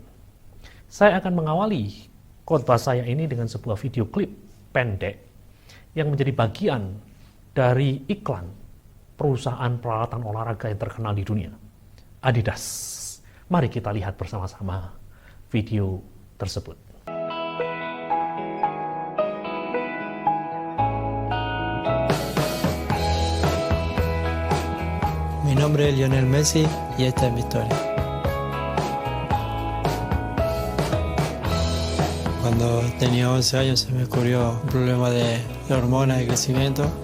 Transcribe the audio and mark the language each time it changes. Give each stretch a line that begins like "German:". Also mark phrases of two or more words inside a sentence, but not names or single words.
Indonesian: Saya akan mengawali khotbah saya ini dengan sebuah video klip pendek yang menjadi bagian dari iklan perusahaan peralatan olahraga yang terkenal di dunia, Adidas. Mari kita lihat bersama-sama video tersebut.
Spanish: Mi nombre es Lionel Messi y esta es mi historia. Cuando tenía 11 años se me descubrió un problema de hormonas de crecimiento.